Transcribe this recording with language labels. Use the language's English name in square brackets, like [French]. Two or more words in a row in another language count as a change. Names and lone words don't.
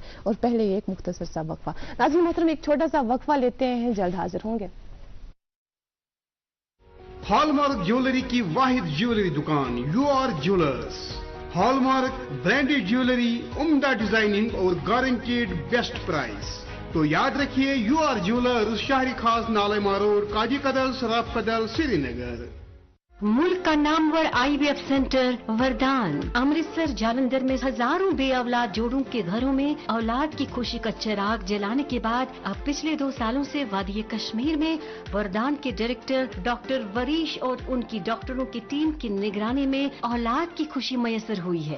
[Urdu] اور پہلے یہ ایک مختصر سا وقفہ. ناظرین محترم ایک چھوٹا سا وقفہ لیتے ہیں, جلد حاضر ہوں گے. ہال مارک جیولری کی واحد جیولری دکان یو آر جیولرز. [English] Hallmark branded jewellery, [Urdu] عمدہ ڈیزائننگ اور [English] guaranteed best price. [Urdu] تو یاد رکھیے یو آر جیولرز, شہری خاص نالے ماروڈ, کاجی کدل, سراف کدل, سری نگر. ملک کا نامور [English] IVF center [Urdu] وردان امرتسر جالندھر میں ہزاروں بے اولاد جوڑوں کے گھروں میں اولاد کی خوشی کا چراغ جلانے کے بعد اب پچھلے 2 سالوں سے وادی کشمیر میں وردان کے ڈائریکٹر ڈاکٹر وریش اور ان کی ڈاکٹروں کی ٹیم کی نگرانی میں اولاد کی خوشی میسر ہوئی ہے.